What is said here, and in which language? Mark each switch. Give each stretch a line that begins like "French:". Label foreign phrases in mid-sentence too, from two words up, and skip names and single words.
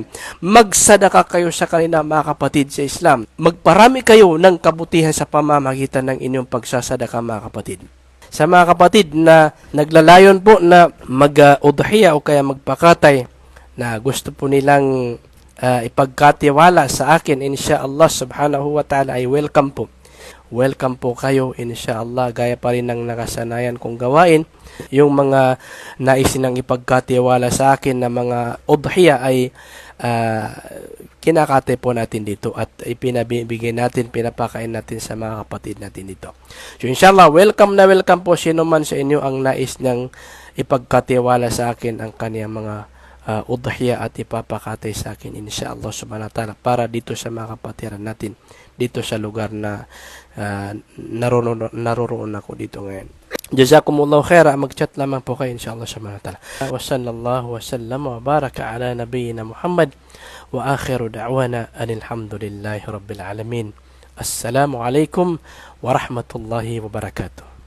Filipino: Magsadaka kayo sa kanila, mga kapatid sa Islam. Magparami kayo ng kabutihan sa pamamagitan ng inyong pagsasadaka, mga kapatid. Sa mga kapatid na naglalayon po na mag-udhiya o kaya magpakatay, na gusto po nilang ipagkatiwala sa akin,
Arabic: إن شاء الله سبحانه وتعالى,
Filipino: ay welcome po. Welcome po kayo, insyaallah, gaya pa rin ng nakasanayan kong gawain. Yung mga nais nang ipagkatiwala sa akin na mga udhiya ay kinakate po natin dito at ipinabibigay natin, pinapakain natin sa mga kapatid natin dito. So inshallah, welcome na welcome po sino man sa inyo ang nais niyang ipagkatiwala sa akin ang kaniyang mga udhiya at ipapakatay sa akin,
Arabic: إن شاء الله سبحانه وتعالى,
Filipino: para dito sa mga kapatiran natin dito sa lugar na naroroon ako dito ngayon.
Arabic: جزاكم الله خيرا.
Filipino: Mag-chat lamang po kayo,
Arabic: إن شاء الله سبحانه وتعالى. وصلى الله وسلم وبارك على نبينا محمد وآخر دعوانا الحمد لله رب العالمين. السلام عليكم ورحمة الله وبركاته.